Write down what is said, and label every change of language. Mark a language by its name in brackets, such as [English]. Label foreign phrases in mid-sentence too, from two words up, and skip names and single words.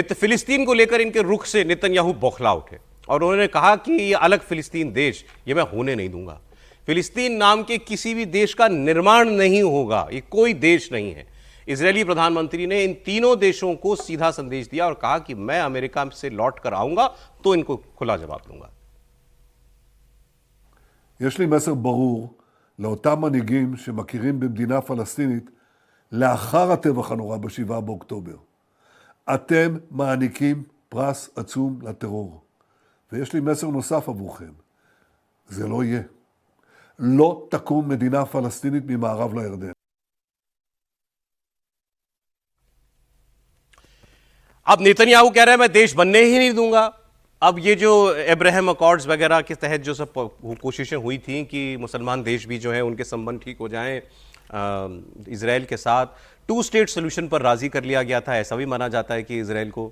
[Hindi] फिलिस्तीन को लेकर इनके रुख से नेतन्याहू बौखला उठे और उन्होंने कहा कि ये अलग फिलिस्तीन देश ये मैं होने नहीं दूंगा। फिलिस्तीन नाम के किसी भी देश का निर्माण नहीं होगा, ये कोई देश नहीं है। इजरायली प्रधानमंत्री ने इन तीनों देशों को सीधा संदेश दिया और कहा कि मैं अमेरिका से लौट कर आऊंगा तो इनको खुला जवाब दूंगा। [Hebrew] יש לי מסר ברור לאותם מנהיגים שמכירים במדינה פלסטינית לאחר הטבח הנורא ב7 באוקטובר. אתם מעניקים פרס עצום לטרור. ויש לי מסר נוסף עבורכם. זה לא יהיה. לא תקום מדינה פלסטינית ממערב לירדן. [Hindi] अब नेतन्याहू कह रहे हैं मैं देश बनने ही नहीं दूंगा। अब ये जो अब्राहम अकॉर्ड्स वगैरह के तहत जो सब कोशिशें हुई थी कि मुसलमान देश भी जो है उनके संबंध ठीक हो जाएं इजराइल के साथ, 2 [English] state solution [Hindi] पर राजी कर लिया गया था, ऐसा भी माना जाता है कि इजराइल को।